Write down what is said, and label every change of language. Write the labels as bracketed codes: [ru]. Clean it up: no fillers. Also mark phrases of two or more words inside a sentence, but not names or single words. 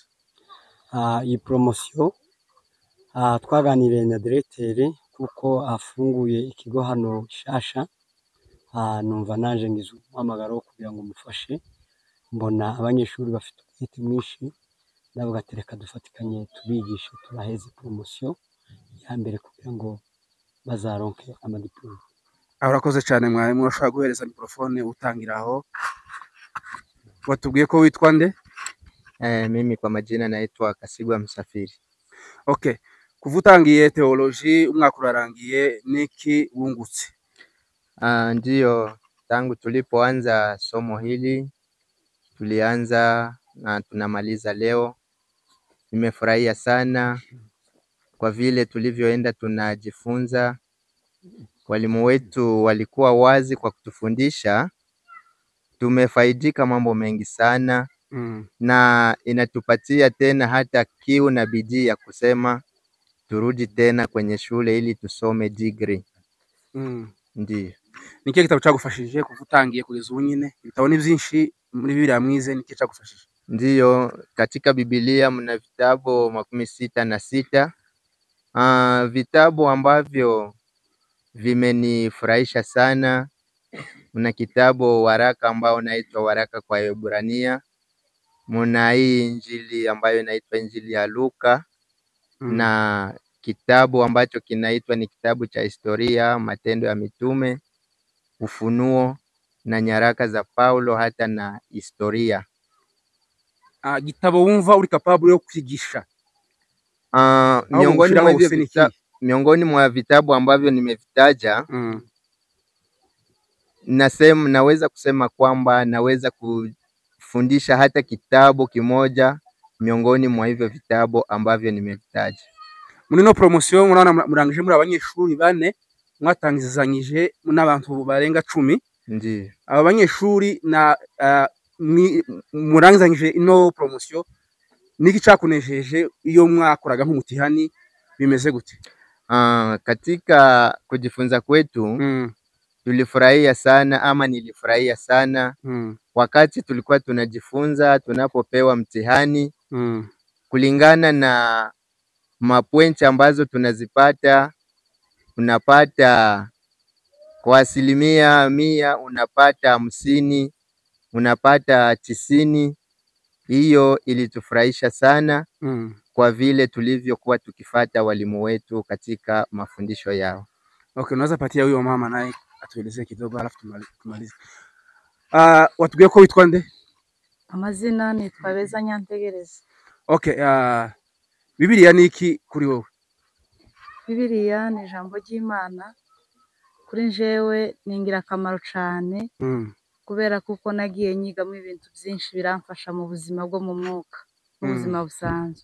[rw] Iyi promotion twaganiriye na directeur kuko afunguye ikigo hano Shasha, numva naje ngize umuhamagaro kugira ngo mufashe, mbona abanyeshuri bafite umwete mwinshi, ndavuga ati reka dufatikanye tubigishe turaheze promotion ya mbere kugira ngo bazaronke amadiplome. Urakoze cyane mwarimu, urashobora guhereza mikrofone utangira aho. Watubwiye ko witwa nde? [sw] Mimi kwa majina naitwa Kasigwa Msafiri. [rw] Okay, kuva utangiye theology umwaka urarangiye, niki wungutse? [sw] Ndio, tangu tulipoanza somo hili tulianza na tunamaliza leo. Nimefurahia sana kwa vile tulivyoenda tunajifunza. Walimu wetu walikuwa wazi kwa kutufundisha. Tumefaidika mambo mengi sana na inatupatia tena hata kiu na bidii ya kusema turudi tena kwenye shule ili tusome degree. Ndiyo. [rw] Niki gitabo cyagufashije kuva utangiye kugeza ubu nyine? Ibitabo ni byinshi muri Bibiliya mwize, niki cyagufashije? [sw] Ndiyo, katika Biblia mna vitabu 66. Vitabu ambavyo vimenifurahisha sana, mna kitabu waraka ambao unaitwa waraka kwa Waebrania, mna hii injili ambayo inaitwa injili ya Luka, na kitabu ambacho kinaitwa ni kitabu cha historia, matendo ya mitume, Ufunuo na nyaraka za Paulo hata na historia. [rw] Gitabo wumva uri capable yo kwigisha? [sw] Miongoni mwa vitabu ambavyo nimevitaja, naweza kusema kwamba naweza kufundisha hata kitabu kimoja miongoni mwa hivyo vitabu ambavyo nimevitaja. [rw] Muri no promotion murana murangije muri abanyeshuri 4 mwatangizanyije n'abantu barenga 10. [sw] Ndiyo. [rw] Aba banyeshuri na murangizanyije ino promotion, niki cyakunejeje iyo mwakoraga nk'umutihani bimeze gute? [sw] Katika kujifunza kwetu tulifurahia sana, ama nilifurahia sana wakati tulikuwa tunajifunza, tunapopewa mtihani kulingana na mapointi ambazo tunazipata. Unapata kwa 100 unapata 50, unapata 90. Hiyo ilitufurahisha sana kwa vile tulivyokuwa tukifata walimu wetu katika mafundisho yao. Okay, unaweza patia huyo mama naye atuelezee kidogo alafu tumalize. [rw] Watubwiye ko witwa nde? Amazina nitwa Beza Nyantegereza. Okay, Bibiliya ni iki kuri wowe? Bibiliya ni ijambo ry'Imana, kuri njewe ni ingirakamaro cyane kubera kuko nagiye nyigamo ibintu byinshi biramfasha mu buzima bwo mu mwuka n'ubuzima busanzwe.